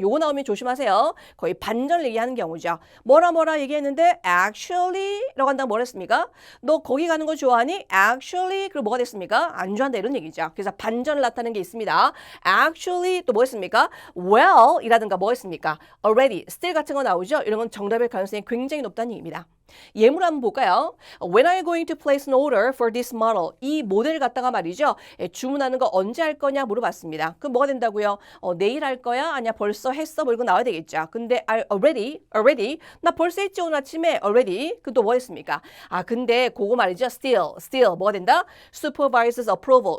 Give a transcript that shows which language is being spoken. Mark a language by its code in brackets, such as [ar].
[ko] 요거 나오면 조심하세요. 거의 반전을 얘기하는 경우죠. 뭐라 얘기했는데 actually라고 한다면 뭘 했습니까? 너 거기 가는 거 좋아하니? Actually, 그리고 뭐가 됐습니까? 안 좋아한다 이런 얘기죠. 그래서 반전을 나타내는 게 있습니다. Actually 또 뭐 했습니까? Well 이라든가 뭐 했습니까? Already, still 같은 거 나오죠? 이런 건 정답일 가능성이 굉장히 높다는 얘기입니다. 예문 한번 볼까요? [en] When are you going to place an order for this model? [ko] 이 모델을 갖다가 말이죠. 주문하는 거 언제 할 거냐 물어봤습니다. 그럼 뭐가 된다고요? 내일 할 거야? 아니야 벌써 했어? 뭐 이거 나와야 되겠죠. 근데 already 나 벌써 했지 오늘 아침에 already 그 또 뭐 했습니까? 근데 그거 말이죠. still 뭐가 된다? supervisor's approval.